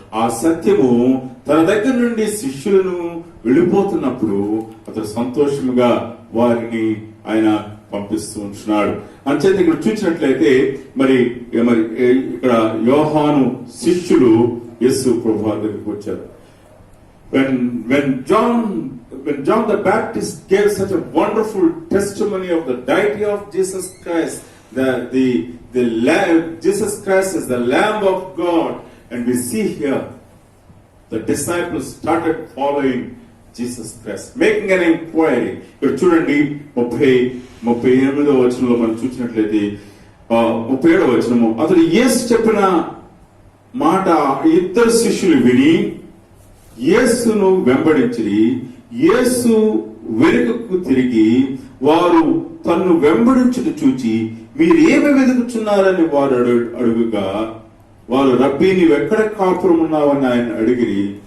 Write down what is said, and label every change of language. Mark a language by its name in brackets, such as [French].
[Telugu] ఆ సత్యము తన దగ్గర నుండి శిష్యులను వెళ్ళిపోతున్నప్పుడు అతడు సంతోషముగా వారిని ఆయన పంపిస్తూ ఉంటున్నాడు. అంచేత ఇక్కడ చూసినట్లయితే మరి ఇక్కడ యోహాను శిష్యులు యేసు ప్రభువు దగ్గరికి వచ్చారు. [English] when John the Baptist gave such a wonderful testimony of the deity of Jesus Christ, the Lamb, Jesus Christ is the Lamb of God, and we see here the disciples started following Jesus Christ, making an inquiry. [Telugu] ఇక్కడ చూడండి 38వ వచనంలో మనం చూసినట్లయితే 37వ వచనము, అతడు యేసు చెప్పిన మాట ఇద్దరు శిష్యులు విని యేసును వెంబడించిరి. యేసు వెనుకకు తిరిగి వారు తన్ను వెంబడించుట చూచి మీరేమి వెతుకుచున్నారని వారు అడుగుగా, వారు రబ్బీ నీవెక్కడ కాపురం ఉన్నావని ఆయన అడిగిరి.